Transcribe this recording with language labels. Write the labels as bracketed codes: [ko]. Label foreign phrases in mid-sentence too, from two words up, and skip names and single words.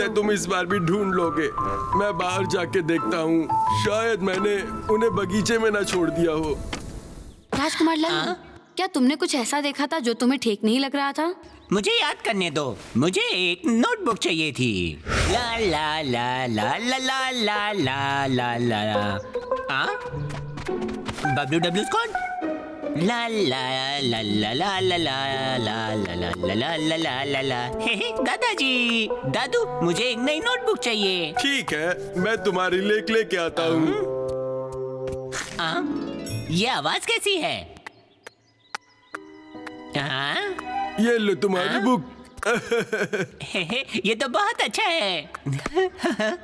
[hi] करो। तुम इस बार भी ढूंढ लोगे। मैं बाहर जाके देखता हूँ, शायद मैंने उन्हें बगीचे में ना छोड़ दिया हो। राजकुमार लाल, क्या तुमने कुछ ऐसा देखा था जो तुम्हें ठीक नहीं लग रहा था? मुझे याद करने दो, मुझे एक नोटबुक चाहिए थी। ला ला ला ला ला ला ला ला ला ला। बबलू डब्लू स्कॉट। ला ला ला ला ला ला ला ला ला ला ला ला ला ला ला ला। दादाजी, दादू, मुझे एक नई नोटबुक चाहिए। ठीक है, मैं तुम्हारी लेके आता हूँ। ये आवाज कैसी है? ये लो तुम्हारी बुक। ये तो बहुत अच्छा है।